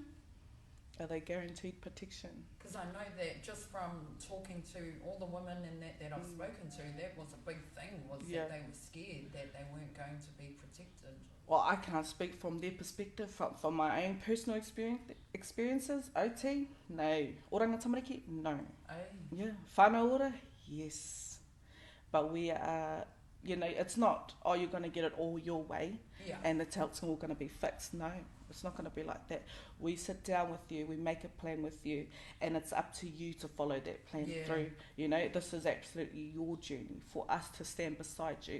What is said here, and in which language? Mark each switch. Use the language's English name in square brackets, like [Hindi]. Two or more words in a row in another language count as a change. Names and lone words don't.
[English] Are they guaranteed protection? Because I know that just from talking to all the women and that I've spoken to, that was a big thing, was that they were scared that they weren't going to be protected. Well, I can't speak from their perspective. From my own personal experiences, OT, no. Oranga Tamariki, no. Yeah. Whanau ora, yes. But we are, you know, it's not, you're going to get it all your way and it's all going to be fixed. No, it's not going to be like that. We sit down with you, we make a plan with you, and it's up to you to follow that plan through. You know, this is absolutely your journey, for us to stand beside you.